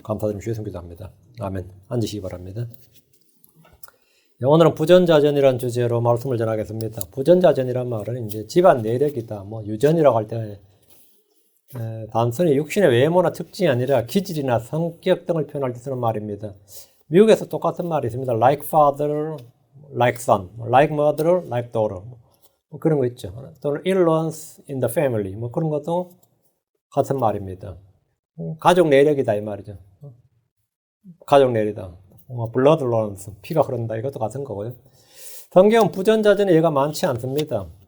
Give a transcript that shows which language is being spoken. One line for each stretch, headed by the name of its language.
Korean: 감사드리며 주의 성기도 합니다. 아멘. 앉으시기 바랍니다. 오늘은 부전자전이라는 주제로 말씀을 전하겠습니다. 부전자전이란 말은 이제 집안 내력이다. 유전이라고 할 때 단순히 육신의 외모나 특징이 아니라 기질이나 성격 등을 표현할 때 쓰는 말입니다. 미국에서 똑같은 말이 있습니다.
English: Like father, like son, like mother, like daughter.
Korean: 그런 거 있죠. 또는
English: influence in the family.
Korean: 그런 것도 같은 말입니다. 가족 내력이다 이 말이죠. 가족 내력이다.
English: blood runs,
Korean: 피가 흐른다. 이것도 같은 거고요. 성경은 부전자전의 예가 많지 않습니다.